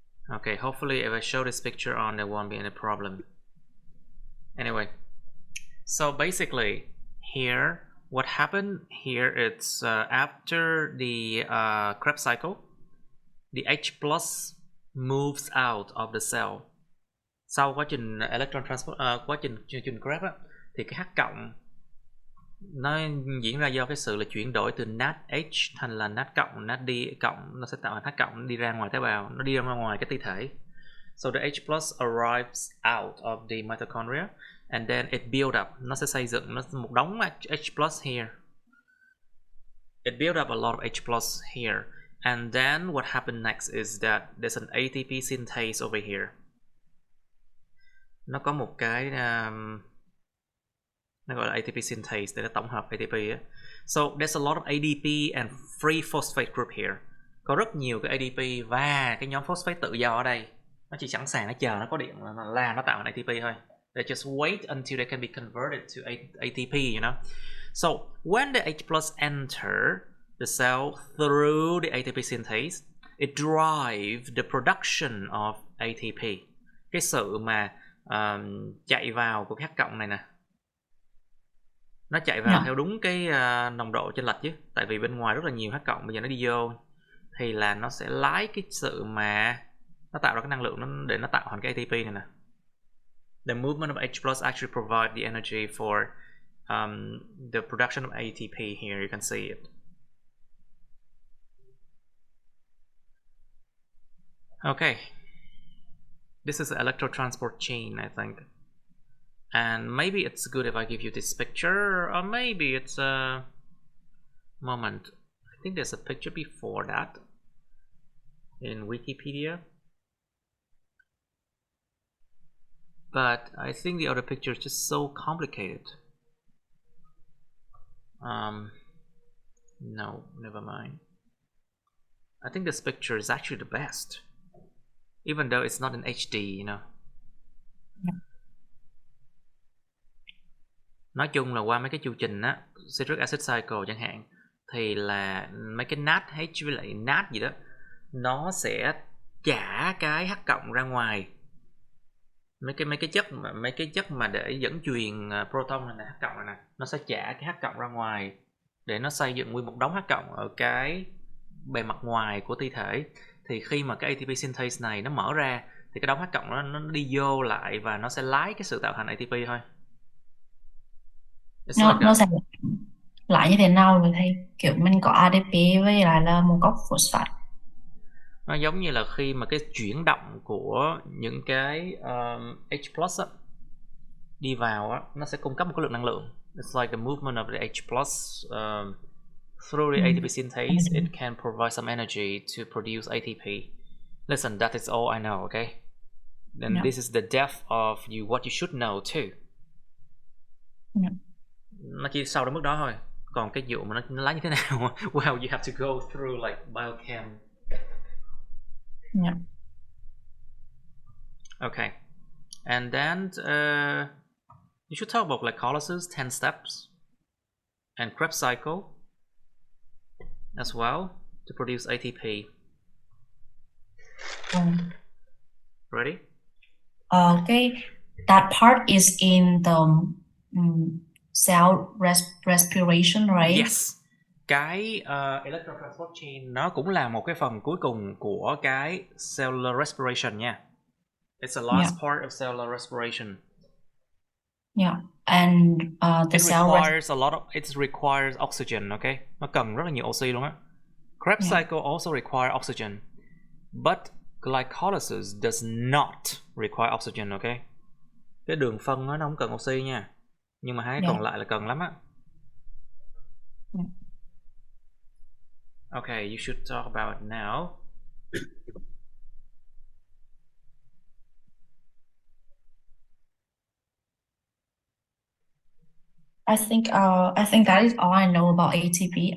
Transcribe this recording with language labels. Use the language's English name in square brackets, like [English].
[English] Okay, hopefully if I show this picture on, there won't be any problem. Anyway, so basically here, what happened here, it's after the Krebs cycle, the H plus moves out of the cell. [Vietnamese] Sau quá trình electron transport, quá trình Krebs á, thì cái H cộng nó diễn ra do cái sự là chuyển đổi từ NAD H thành là NAD cộng, NAD D cộng, nó sẽ tạo thành H cộng, nó đi ra ngoài tế bào, nó đi ra ngoài cái ti thể. [English] So the H plus arrives out of the mitochondria and then it build up, [Vietnamese] nó sẽ xây dựng nó một đống [English] H plus here. It build up a lot of H plus here, and then what happened next is that there's an ATP synthase over here. [Vietnamese] Nó có một cái nó gọi là ATP synthase để nó tổng hợp ATP á. [English] So there's a lot of ADP and free phosphate group here. [Vietnamese] Có rất nhiều cái ADP và cái nhóm phosphate tự do ở đây. Nó chỉ sẵn sàng nó chờ nó có điện là nó tạo thành ATP thôi. [English] They just wait until they can be converted to ATP, you know. So when the H plus enter the cell through the ATP synthase, it drives the production of ATP. [Vietnamese] Cái sự mà chạy vào của cái H cộng này nè, nó chạy vào theo đúng cái nồng độ chênh lệch chứ, tại vì bên ngoài rất là nhiều H cộng, bây giờ nó đi vô thì là nó sẽ lái cái sự mà nó tạo ra cái năng lượng để nó tạo thành cái ATP này nè. [English] The movement of H plus actually provide the energy for the production of ATP here. You can see it. Okay, this is the electrotransport chain, I think. And maybe it's good if I give you this picture, or maybe it's a moment. I think there's a picture before that in Wikipedia. But I think the other picture is just so complicated. No, never mind. I think this picture is actually the best, even though it's not in HD, you know. Yeah. [Vietnamese] Nói chung là qua mấy cái chu trình á, citric acid cycle chẳng hạn, thì là mấy cái NAD H với lại NAD gì đó, nó sẽ trả cái H cộng ra ngoài. Mấy cái chất mà để dẫn truyền proton này nè, H cộng này nè, nó sẽ trả cái H cộng ra ngoài để nó xây dựng nguyên một đống H cộng ở cái bề mặt ngoài của ti thể. Thì khi mà cái ATP synthase này nó mở ra thì cái đống H cộng nó đi vô lại và nó sẽ lái cái sự tạo thành ATP thôi. Nó sẽ lại như thế nào rồi thầy? Kiểu mình có ADP với lại là một gốc phosphate. Nó giống như là khi mà cái chuyển động của những cái H+ á, đi vào á, nó sẽ cung cấp một cái lượng năng lượng. [English] It's like the movement of the H plus through the ATP synthase. It can provide some energy to produce ATP. Listen, that is all I know, okay? Then this is the depth of what you should know too. [Vietnamese] Nó chỉ sau đến mức đó thôi. Còn cái vụ mà nó lấy như thế nào, [English] well, you have to go through like biochem. Okay, and then you should talk about glycolysis, 10 steps, and Krebs cycle as well to produce ATP. Ready? Okay, that part is in the cell respiration, right? Yes. [Vietnamese] Cái electron transport chain nó cũng là một cái phần cuối cùng của cái cellular respiration nha. [English] It's the last part of cellular respiration. Yeah, and the it cell requires a lot of, it requires oxygen, okay? [Vietnamese] Nó cần rất là nhiều oxy luôn á. [English] Krebs cycle also require oxygen, but glycolysis does not require oxygen, okay? [Vietnamese] Cái đường phân nó không cần oxy nha, nhưng mà hai cái còn lại là cần lắm á. [English] Okay, you should talk about it now. I think that is all I know about ATP.